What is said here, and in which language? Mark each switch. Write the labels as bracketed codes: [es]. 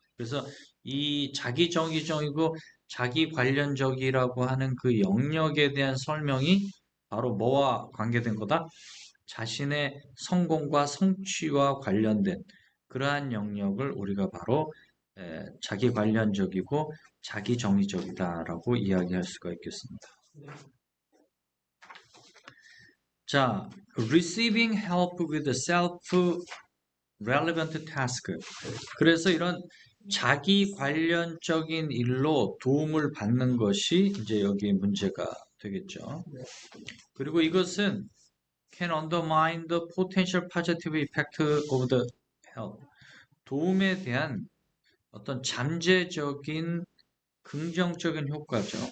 [ko] 그래서 이 자기 정의적이고 자기 관련적이라고 하는 그 영역에 대한 설명이 바로 뭐와 관계된 거다? 자신의 성공과 성취와 관련된 그러한 영역을 우리가 바로 자기 관련적이고 자기 정의적이다라고 이야기할 수가 있겠습니다. 자, [en] receiving help with a self-relevant task. [ko] 그래서 이런 자기 관련적인 일로 도움을 받는 것이 이제 여기 문제가 되겠죠. 그리고 이것은 [en] can undermine the potential positive effect of the help. [ko] 도움에 대한 어떤 잠재적인 긍정적인 효과죠.